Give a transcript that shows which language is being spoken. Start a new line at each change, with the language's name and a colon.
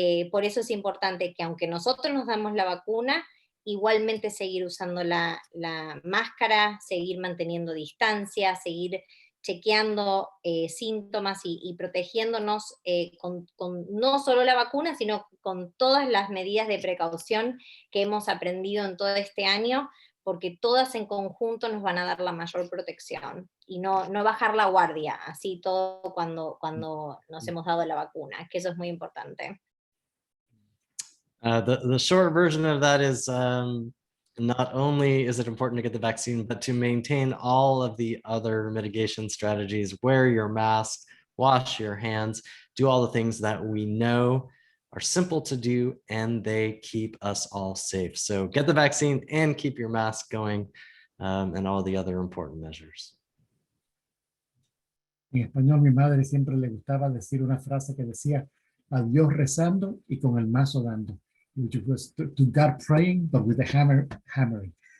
Spanish: Por eso es importante que aunque nosotros nos damos la vacuna, igualmente seguir usando la máscara, seguir manteniendo distancia, seguir chequeando síntomas y protegiéndonos con no solo la vacuna, sino con todas las medidas de precaución que hemos aprendido en todo este año, porque todas en conjunto nos van a dar la mayor protección, y no bajar la guardia, así todo cuando nos hemos dado la vacuna, que eso es muy importante.
English: The short version of that is not only is it important to get the vaccine, but to maintain all of the other mitigation strategies, wear your mask, wash your hands, do all the things that we know are simple to do, and they keep us all safe. So get the vaccine and keep your mask going, and all the other important measures.
Spanish: En español, mi madre siempre le gustaba decir una frase que decía, a Dios rezando y con el mazo dando.
English: Which was to God praying, but with a hammer hammering.